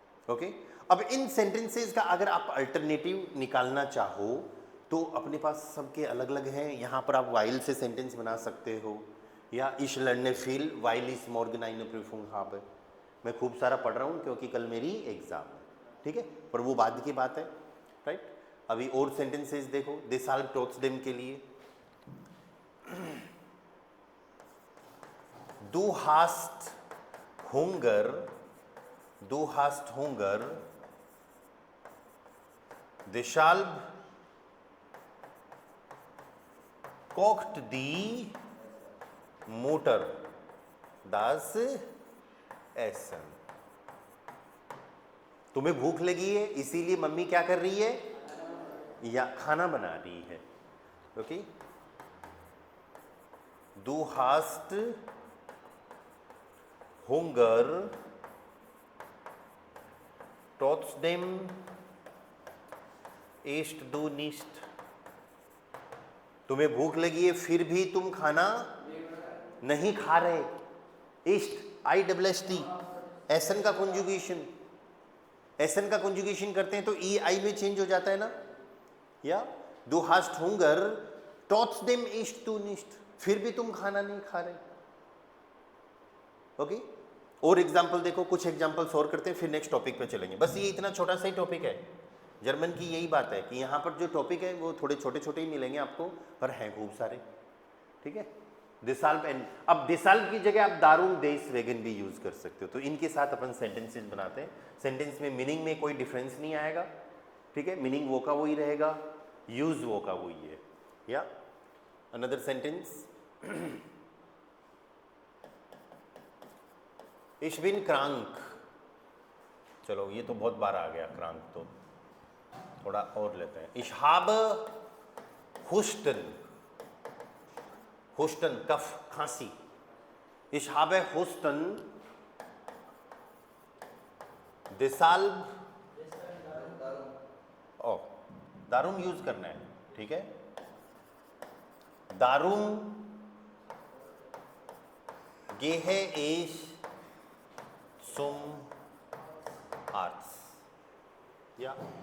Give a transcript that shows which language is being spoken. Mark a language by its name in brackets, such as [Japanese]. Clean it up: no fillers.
[Hindi] Okay, अब इन sentences का अगर आप अल्टरनेटिव निकालना चाहो तो अपने पास सबके अलग अलग हैं। यहाँ पर आप वाइल से सेंटेंस बना सकते हो, या [German] ich lerne viel weil ich morgen eine Prüfung habe, [Hindi] मैं खूब सारा पढ़ रहा हूँ क्योंकि कल मेरी एग्जाम है। ठीक है, पर वो बाद की बात है, राइट। अभी और सेंटेंसेस देखो [German] deshalb trotzdem [Hindi] के लिए, [German] du hast Hunger, du hast Hunger, deshalb kocht die Mutter das Essen. [Hindi] तुम्हें भूख लगी है इसीलिए मम्मी क्या कर रही है? या खाना बना रही है। [German] ओके, du hast Hunger, trotzdem isst du nicht. [Hindi] तुम्हें भूख लगी है फिर भी तुम खाना नहीं खा रहे। East, I double S T, एसन का कंजुगेशन, एसन का कंजुगेशन करते हैं तो ई आई में चेंज हो जाता है ना। या [German] du hast Hunger, trotzdem isst du nicht, [Hindi] फिर भी तुम खाना नहीं खा रहे। ओके, और एग्जाम्पल देखो, कुछ एग्जाम्पल्स और करते हैं फिर नेक्स्ट टॉपिक पे चलेंगे। बस ये इतना छोटा सा ही टॉपिक है जर्मन की। यही बात है कि यहाँ पर जो टॉपिक है वो थोड़े छोटे छोटे ही मिलेंगे आपको, पर हैं खूब सारे। ठीक है, deshalb एंड, अब deshalb की जगह आप दारुम deswegen भी यूज कर सकते हो। तो इनके साथ अपन सेंटेंसेस बनाते हैं। सेंटेंस में मीनिंग में कोई डिफरेंस नहीं आएगा। ठीक है, मीनिंग वो का वही रहेगा, यूज वो का वही है। या another sentence, [German] ich bin krank। [Hindi] चलो ये तो बहुत बार आ गया krank, तो थोड़ा और लेते हैं। [German] ich habe Husten, Husten कफ, खांसी। ich habe Husten, deshalb, [Hindi] ओ दारुम यूज करना है। ठीक है, [German] दारुम gehe ich zum Arzt। या